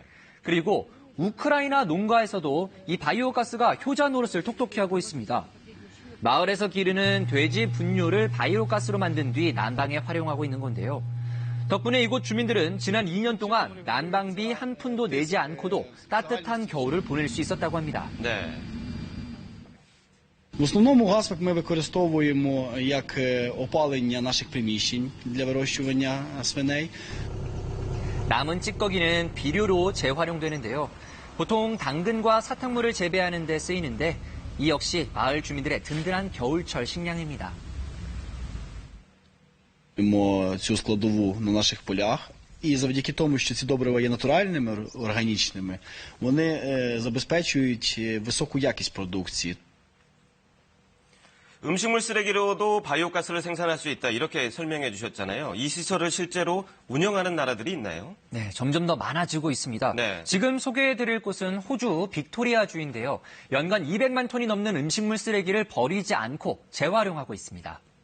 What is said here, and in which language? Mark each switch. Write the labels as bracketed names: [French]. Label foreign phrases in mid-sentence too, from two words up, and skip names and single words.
[Korean] 그리고 우크라이나 농가에서도 이 바이오가스가 효자 노릇을 톡톡히 하고 있습니다. 마을에서 기르는 돼지 분뇨를 바이오가스로 만든 뒤 난방에 활용하고 있는 건데요. 덕분에 이곳 주민들은 지난 2년 동안 난방비 한 푼도 내지 않고도 따뜻한 겨울을 보낼 수 있었다고 합니다. 네. [Ukrainian] В основному газ ми використовуємо як опалення наших приміщень для вирощування свиней. [Korean] 남은 찌꺼기는 비료로 재활용되는데요. 보통 당근과 사탕물을 재배하는 데 쓰이는데 이 역시 마을 주민들의 든든한 겨울철 식량입니다. [Ukrainian] Цю складову на наших полях. І завдяки тому, що ці добрива є натуральними, органічними, вони забезпечують високу якість продукції. [Korean] 음식물 쓰레기로도 바이오가스를 생산할 수 있다 이렇게 설명해 주셨잖아요. 이 시설을 실제로 운영하는 나라들이 있나요? 네, 점점 더 많아지고 있습니다. 네. 지금 소개해드릴 곳은 호주 빅토리아주인데요. 연간 200만 톤이 넘는 음식물 쓰레기를 버리지 않고 재활용하고 있습니다.